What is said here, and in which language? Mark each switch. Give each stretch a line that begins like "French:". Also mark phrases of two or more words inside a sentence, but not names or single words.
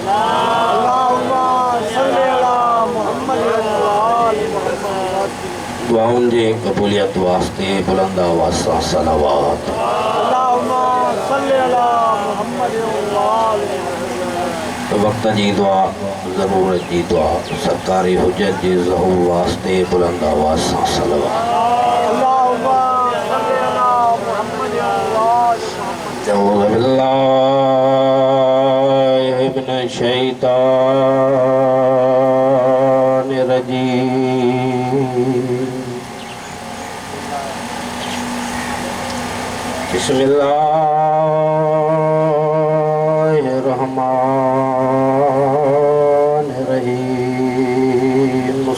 Sindhi: दुआउनि जे क़बूलियत वास्ते बुलंद आवाज़ सां सलावत वक्त जी दुआ ज़रूरत जी दुआ सरकारी हुज्जत जे ज़हूर वास्ते बुलंद आवाज़ सां सलावत
Arabic: أعوذ بالله من الشيطان الرجيم بسم الله الرحمن الرحيم